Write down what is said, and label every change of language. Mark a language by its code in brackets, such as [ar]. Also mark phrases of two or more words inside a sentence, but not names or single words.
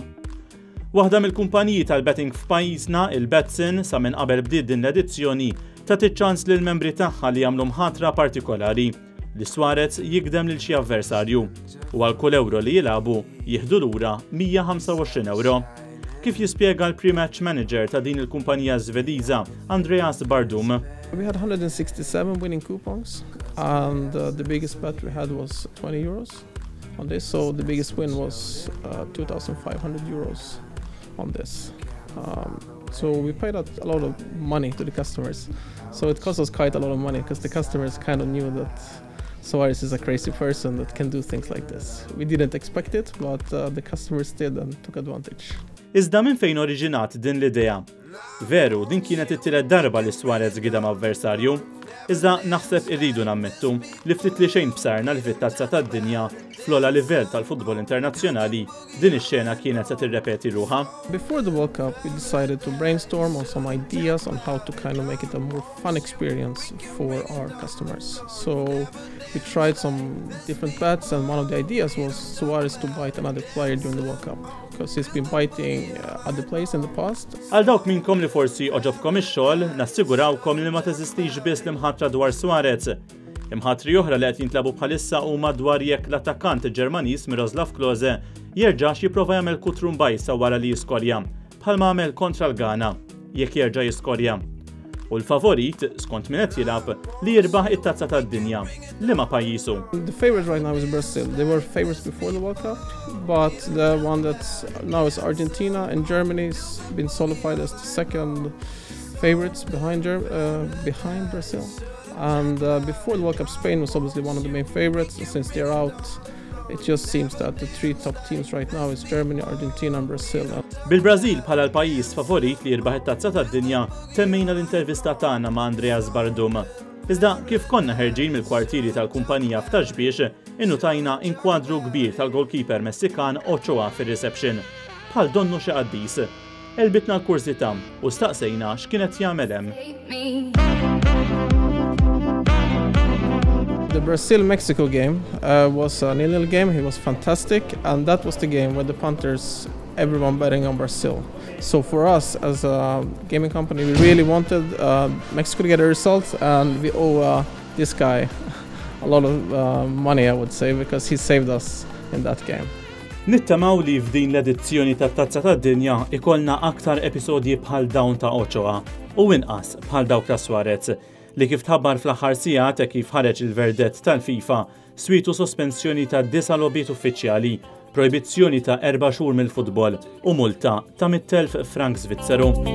[mt] Waħda mill-kumpaniji tal-betting f'pajjiżna, il-Betsin, sa minn qabel bdiet din l-edizzjoni tagħti ċans lill membri tagħha li jagħmlu mħatra partikolari li Suarez jikdem lil xi avversarju u għal kull euro li jilagħbu jieħdu lura 125 euro. Kif jispjega l- [en] pre-match manager [mt] ta' din il-kumpanija Żvediża, Andreas Bardum. [en] We had 167 winning coupons and the biggest bet we had was 20 euros on this, so the biggest win was 2,500 euros on this. So we paid out a lot of money to the customers. So it cost us quite a lot of money because the customers kind of knew that Suarez is a crazy person that can do things like this. We didn't expect it, but the customers did and took advantage. [mt] Iżda minn fejn oriġinat din l-idea? Veru, din kienet it-tielet darba li Suarez gidem avversarju. Iżda naħseb irridu nammettu li ftit li xejn bsarna li fit-tazza tad-dinja fl-ogħla livell tal-futbol internazzjonali din ix-xena kienet se tirrepeti ruħha. [en] Before the World Cup, we decided to brainstorm on some ideas on how to kind of make it a more fun experience for our customers. So we tried some different bets, and one of the ideas was Suarez to bite another player during the World Cup, because he's been biting other players in the past. [mt] Għal dawk minnkom li forsi oġobkom ix-xogħol, nassigurawkom li ma teżistix biss l-imħatra dwar Suarez. Imħatri oħra li qed jintlabu bħalissa huma dwar jekk l-attakkant Ġermaniż Miroslav Klose jerġax jipprova jagħmel kutru mbajsa wara li jiskorja, bħalma għamel kontra l-Ghana jekk jerġa' jiskorja. U l-favorit, skont min qed jilgħab, li jirbaħ it-tazza tad-dinja. Liema pajjiżu? [en] The favorite right now is Brazil. They were favorites before the World Cup, but the one that now is Argentina, and Germany's been solidified as the second favorites behind Brazil. And before the World Cup, Spain was obviously one of the main favorites. Since they're out, it just seems that the three top teams right now is Germany, Argentina and Brazil. [mt] Bil-Brażil bħala l-pajjiż favorit li jirbaħ it-tazza tad-dinja temmejna l-intervista tagħna ma' Andreas Bardum. Iżda kif konna ħerġin mill-kwartieri tal-kumpanija f'Taġbiex, innutajna inkwadru kbir tal-goalkeeper Messikan Ochoa fir-reception. Bħal donnu xi qaddis. Elbitna l-kursità u staqsejna x'kienet jagħmel hemm. [en] The Brazil-Mexico game was a 0-0 game. It was fantastic, and that was the game where the punters, everyone betting on Brazil. So for us as a gaming company, we really wanted Mexico to get a result, and we owe this guy a lot of money, I would say, because he saved us in that game. [mt] Nittamaw li f'din l-edizzjoni tat-tazza tad-dinja ikollna aktar episodji bħal dawn ta' Ochoa u inqas bħal dawk ta' Suarez li kif tħabbar fl-aħħar sigħat kif ħareġ il-verdett tal-FIFA swietu sospensjoni ta' 9 logħbiet uffiċjali, projbizzjoni ta' 4 xhur mill-futbol u multa ta' 100,000 frank Svizzeru.